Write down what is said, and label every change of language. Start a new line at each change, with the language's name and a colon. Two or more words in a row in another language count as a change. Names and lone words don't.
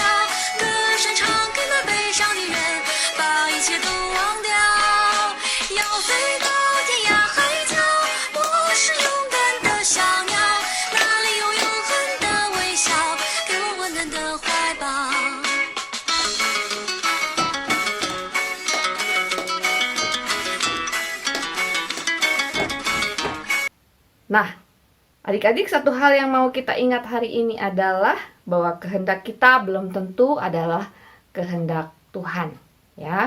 Chinese: 歌声唱给那悲伤的人，把一切都忘掉。要飞到天涯海角，我是勇敢的小鸟，那里有永恒的微笑，给我温暖的怀抱。
Indonesian: Nah, adik-adik, satu hal yang mau kita ingat hari ini adalah bahwa kehendak kita belum tentu adalah kehendak Tuhan, ya.